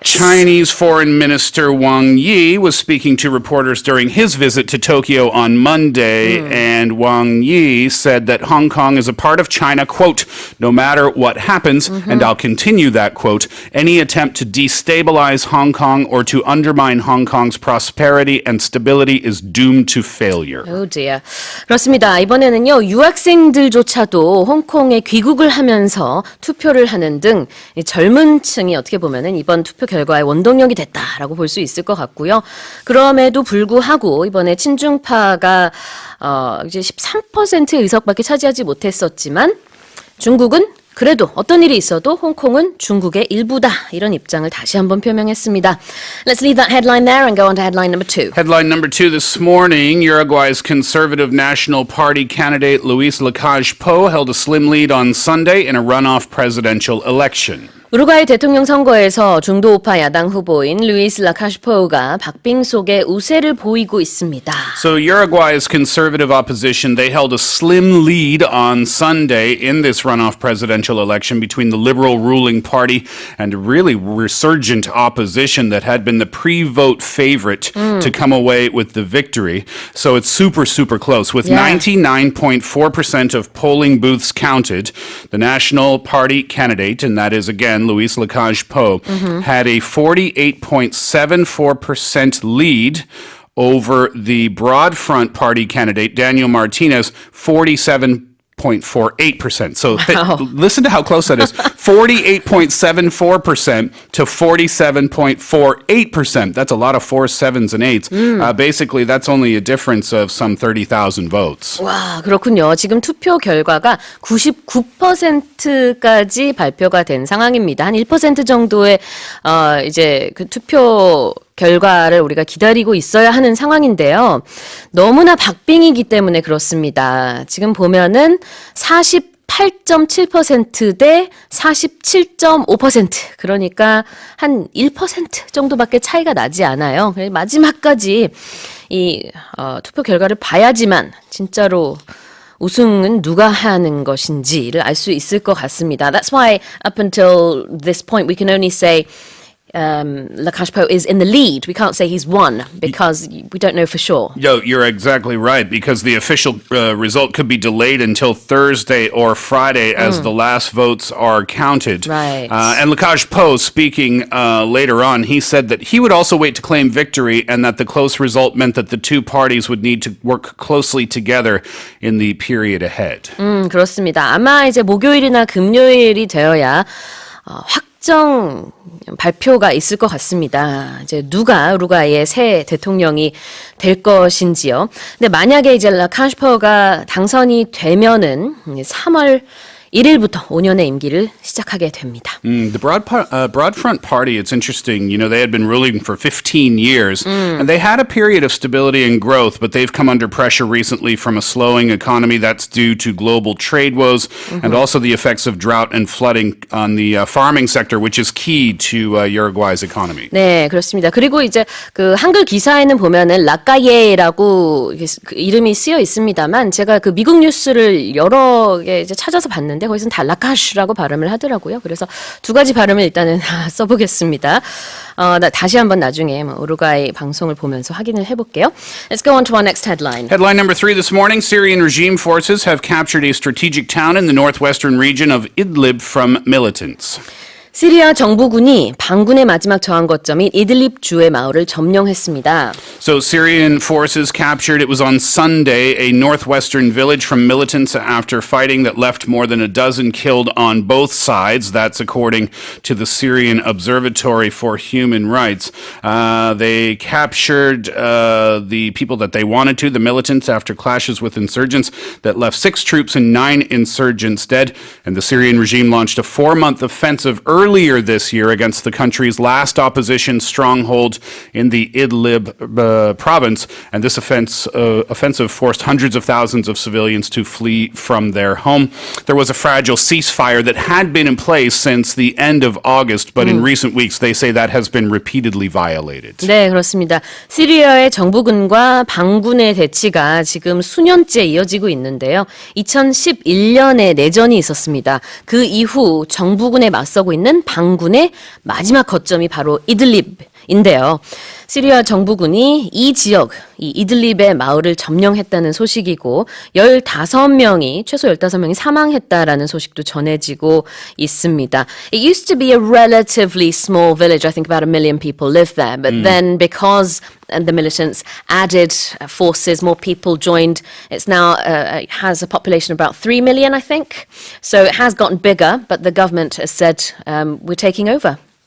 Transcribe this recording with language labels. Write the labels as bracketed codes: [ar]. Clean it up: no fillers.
[en] Chinese Foreign Minister Wang Yi was speaking to reporters during his visit to Tokyo on Monday, and Wang Yi said that Hong Kong is a part of China, quote, no matter what happens, and I'll continue that quote, any attempt to destabilize Hong Kong or to undermine Hong Kong's prosperity and stability is doomed to failure. Oh dear. [ko] 그렇습니다. 이번에는요, 유학생들조차도 홍콩에 귀국을 하면서 투표를 하는 등 젊은 층이 어떻게 보면은 이번 투표 결과의 원동력이 됐다라고 볼 수 있을 것 같고요. 그럼에도 불구하고 이번에 친중파가 이제 13% 의석밖에 차지하지 못했었지만 중국은 그래도 어떤 일이 있어도 홍콩은 중국의 일부다. 이런 입장을 다시 한번 표명했습니다. [en] Let's leave that headline there and go on to headline number 2. Headline number 2 this morning, Uruguay's Conservative National Party candidate Luis Lacalle Pou held a slim lead on Sunday in a runoff presidential election. [ko] 우루과이 대통령 선거에서 중도우파 야당 후보인 루이스 라카슈포우가 박빙 속에 우세를 보이고 있습니다. [en] So Uruguay's conservative opposition, they held a slim lead on Sunday in this runoff presidential election between the liberal ruling party and a really resurgent opposition that had been the pre-vote favorite to come away with the victory. So it's super, super close. With 99.4% of polling booths counted, the National Party candidate, and that is again Luis Lacalle Pou, had a 48.74% lead over the Broad Front Party candidate, Daniel Martinez, 47.48%. So listen to how close that is. 48.74% to 47.48%. That's a lot of 4s, 7s, and 8s. Basically, that's only a difference of some 30,000 votes. [ko] 와, 그렇군요. 지금 투표 결과가 99%까지 발표가 된 상황입니다. 한 1% 정도의 이제 그 투표 결과를 우리가 기다리고 있어야 하는 상황인데요. 너무나 박빙이기 때문에 그렇습니다. 지금 보면은 48.7% 대 47.5%. 그러니까 한 1% 정도밖에 차이가 나지 않아요. 마지막까지 이 투표 결과를 봐야지만 진짜로 우승은 누가 하는 것인지를 알 수 있을 것 같습니다. [en] That's why up until this point we can only say Lacalle Pou is in the lead. We can't say he's won because we don't know for sure. Yo, you're exactly right, because the official result could be delayed until Thursday or Friday as the last votes are counted. Right. And Lacalle Pou, speaking later on, he said that he would also wait to claim victory and that the close result meant that the two parties would need to work closely together in the period ahead. [ko] 그렇습니다. 아마 이제 목요일이나 금요일이 되어야 확정 발표가 있을 것 같습니다. 이제 누가 우루과이의 새 대통령이 될 것인지요. 근데 만약에 이제 라카슈포가 당선이 되면은 3월 1일부터 5년의 임기를 시작하게 됩니다. [en] The Broad Front Party, it's interesting. You know, they had been ruling for 15 years, and they had a period of stability and growth, but they've come under pressure recently from a slowing economy. That's due to global trade woes and also the effects of drought and flooding on the farming sector, which is key to Uruguay's economy. [ko] 네, 그렇습니다. 그리고 이제 그 한글 기사에는 보면은 라카예라고 그 이름이 쓰여 있습니다만 제가 그 미국 뉴스를 여러 개 이제 찾아서 봤는데 거기서는 다 라카슈라고 발음을 하더라고요. 그래서 두 가지 발음을 일단은 써보겠습니다. 다시 한번 나중에 우루과이 방송을 보면서 확인을 해볼게요. [en] Let's go on to our next headline. Headline number 3 this morning, Syrian regime forces have captured a strategic town in the northwestern region of Idlib from militants. [ko] 시리아 정부군이 반군의 마지막 저항 거점인 이들립 주의 마을을 점령했습니다. [en] So Syrian forces captured, it was on Sunday, a northwestern village from militants after fighting that left more than a dozen killed on both sides. That's according to the Syrian Observatory for Human Rights. They captured the people that they wanted to, the militants, after clashes with insurgents that left 6 troops and 9 insurgents dead. And the Syrian regime launched a 4-month offensive earlier this year against the country's last opposition stronghold in the Idlib province, and this offensive forced hundreds of thousands of civilians to flee from their home. There was a fragile ceasefire that had been in place since the end of August, but in recent weeks they say that has been repeatedly violated. [ko] 네, 그렇습니다. 시리아의 정부군과 반군의 대치가 지금 수년째 이어지고 있는데요. 2011년에 내전이 있었습니다. 그 이후 정부군에 맞서고 있는 반군의 마지막 거점이 바로 이들립인데요. 시리아 정부군이 이 지역, 이 이들립의 마을을 점령했다는 소식이고 15명이, 최소 15명이 사망했다라는 소식도 전해지고 있습니다. [en] It used to be a relatively small village. I think about 1 million people live there. But then because the militants added forces, more people joined, it's now has a population of about 3 million, I think. So it has gotten bigger, but the government has said, we're taking over.